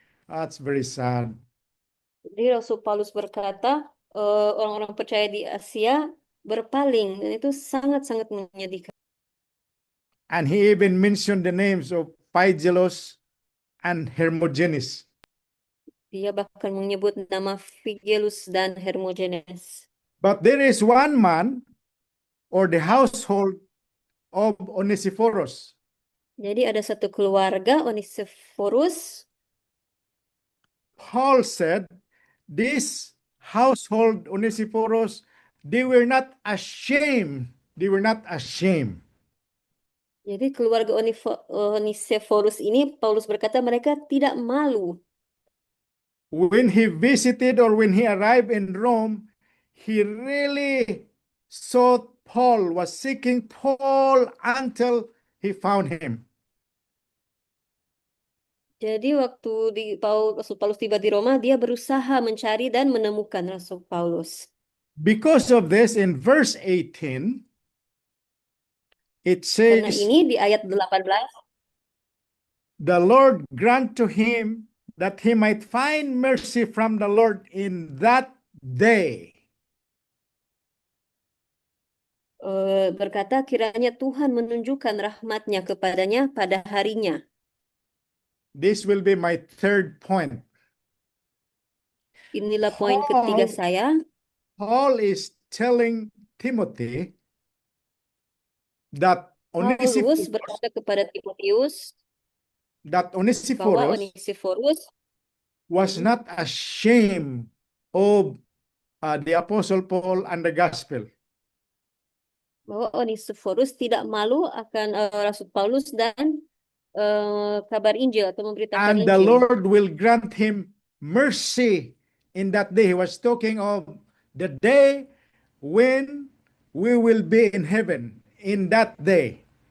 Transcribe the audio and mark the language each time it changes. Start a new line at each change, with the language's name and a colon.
English: That's very sad.
Indonesian: Jadi Rasul Paulus berkata, orang-orang percaya di Asia berpaling, dan itu sangat-sangat menyedihkan.
English: And he even mentioned the names of Phygelus and Hermogenes.
Indonesian: Dia bahkan menyebut nama Figelus dan Hermogenes.
English: But there is one man, or the household of Onesiphorus.
Indonesian: Jadi ada satu keluarga Onesiphorus.
English: Paul said, this household Onesiphorus, they were not ashamed. They were not ashamed.
Indonesian: Jadi keluarga Onesiphorus ini Paulus berkata mereka tidak malu.
English: When he visited or when he arrived in Rome, he really sought Paul, was seeking Paul until he found him.
Indonesian: Jadi waktu Rasul Paulus tiba di Roma, dia berusaha mencari dan menemukan Rasul Paulus.
English: Because of this, in verse 18, it
Indonesian: Karena
English: says,
Indonesian: ini di ayat 18,
English: the Lord grant to him that he might find mercy from the Lord in that day.
Indonesian: berkata kiranya Tuhan menunjukkan rahmatnya kepadanya pada harinya.
English: This will be my third point.
Indonesian: Inilah poin ketiga saya.
English: Paul is telling Timothy that
Indonesian: Paulus berkata kepada Timotius bahwa Onesiphorus
English: was not ashamed of the Apostle Paul and the gospel.
Indonesian: Bahwa Onesiphorus tidak malu akan Rasul Paulus dan kabar Injil atau memberitakan
English: And the
Indonesian: Injil.
English: Lord will grant him mercy in that day. He was talking of the day when we will be in heaven, in that day.